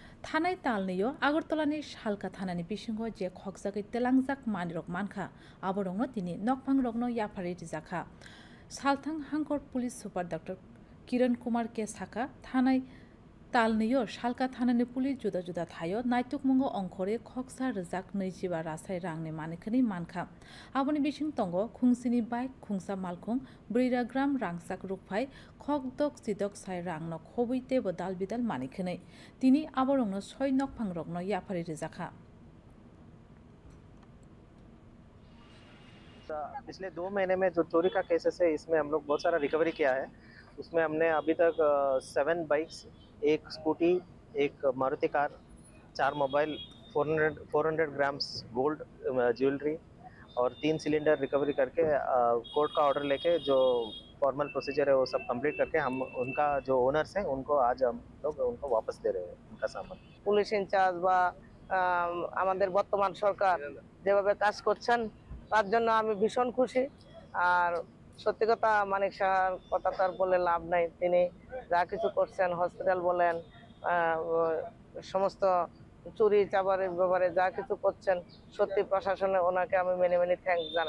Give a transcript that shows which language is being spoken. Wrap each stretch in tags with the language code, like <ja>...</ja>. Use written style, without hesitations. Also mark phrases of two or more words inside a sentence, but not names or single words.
<trp>थानाय तालनियो आगरतलानि सालका थानानि बिसिंह जे खगजागै तेलांजाक मानिरक मानखा आबरंनो तिनि नकफां रगनो याफारि रिजाखा सालथां हांकर</trp> <en>police super</en> <trp>डॉक्टर किरण कुमार के साका थानाय तालनियो सालका थानानि पुलिस जुदा जुदा थायो नायतुक मंगो अंखरे खगसा रिजाक नैजिबा रासाय रांनि मानिखनि मानखा आबनि बिसिं तंगो खुंसिनि बाइक खुंसा मालखुं 4 ग्राम रांसाक रुपफाय खगदक सिदक साय रांनो खबैते बदाल बिदाल मानिखनै तिनी आबरंनो 6 नकफां रगनो याफारि रिजाखा।</trp> <hi>पिछले 2 महीने में जो चोरी का केसेस है इसमें हम लोग बहुत सारा रिकवरी किया है। उसमें हमने अभी तक 7 बाइक्स, 1 स्कूटी, 1 मारुति कार, 4 मोबाइल, 400 ग्राम्स</hi> <en>gold jewellery</en> <hi>और 3 सिलेंडर रिकवरी करके कोर्ट का ऑर्डर लेके जो</hi> <en>formal procedure</en> <hi>है वो सब कंप्लीट करके हम उनका जो ओनर्स हैं उनको आज हम लोग उनको वापस दे रहे हैं उनका सामान।</hi> <en>police in-charge</en> <bn>বা আমাদের বর্তমান সরকার যেভাবে কাজ করছেন তার জন্য আমি ভীষণ খুশি। আর সত্যি কথা মানিক সাহার কথা তো আর বলে লাভ নাই, তিনি যা কিছু করছেন হসপিটাল বলেন সমস্ত চুরি চাবারের ব্যাপারে যা কিছু করছেন সত্যি প্রশাসনে ওনাকে আমি</bn> <en>many many thanks</en> <bn>জানাই।</bn>